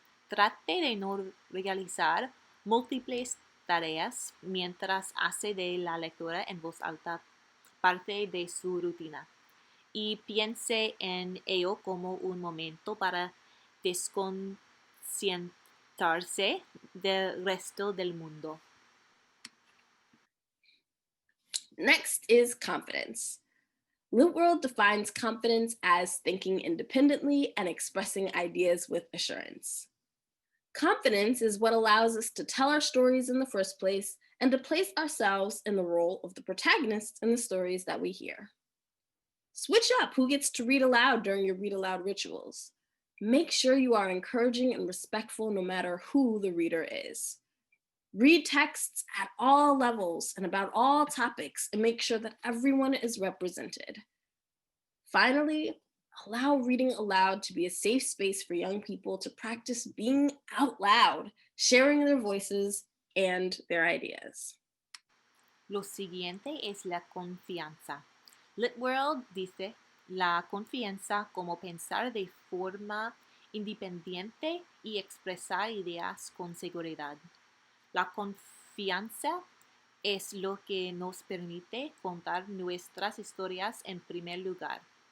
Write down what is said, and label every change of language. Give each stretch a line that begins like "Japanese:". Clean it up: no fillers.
Spanish: Trate de no realizar múltiples tareas mientras hace de la lectura en voz alta parte de su rutina y piense en ello como un momento para desconcentrarse del resto del mundo.
English: Next is confidence. LitWorld defines confidence as thinking independently and expressing ideas with assurance. Confidence is what allows us to tell our stories in the first place and to place ourselves in the role of the protagonist in the stories that we hear. Switch up who gets to read aloud during your read aloud rituals. Make sure you are encouraging and respectful no matter who the reader is. Read texts at all levels and about all topics and make sure that everyone is represented. Finally, allow reading aloud to be a safe space for young people to practice being out loud, sharing their voices and their ideas.
Spanish: Lo siguiente es la confianza. LitWorld dice la confianza como pensar de forma independiente y expresar ideas con seguridad. La confianza es lo que nos permite contar nuestras historias en primer lugar.